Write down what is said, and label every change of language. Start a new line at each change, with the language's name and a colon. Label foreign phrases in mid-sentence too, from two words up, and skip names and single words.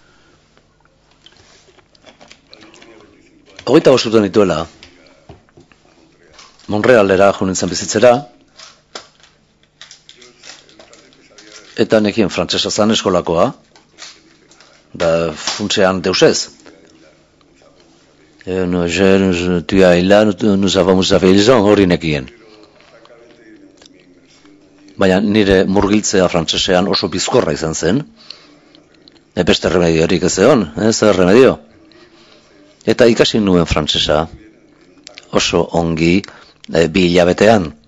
Basque: 25 urte nituela, Montrealera jo nintzen bizitzera, eta nekien frantsesa zan eskolakoa, funtsean deusez.
French: Tu es là, nous avons raison,
Basque: hori nekien. Baina nire murgiltzea frantsesean oso bizkorra izan zen, beste remediorik ez egon,
Spanish: zer remedio.
Basque: Eta ikasi nuen frantsesa oso ongi 2 hilabetean.